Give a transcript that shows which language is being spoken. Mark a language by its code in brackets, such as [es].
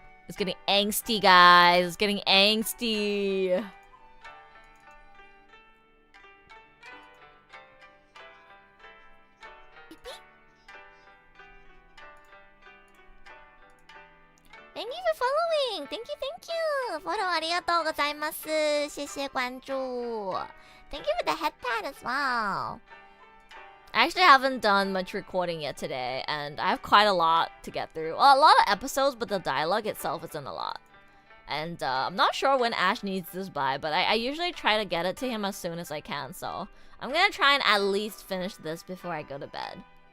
[en] It's getting angsty, guys. It's getting angsty. Thank you for following! Thank you! [ja] フォローありがとうございます。 [zh] 谢谢关注。 [en] Thank you for the head pad as well. I actually haven't done much recording yet today, and I have quite a lot to get through. Well, a lot of episodes, but the dialogue itself isn't a lot. And I'm not sure when Ash needs this by, but I usually try to get it to him as soon as I can, so I'm gonna try and at least finish this before I go to bed.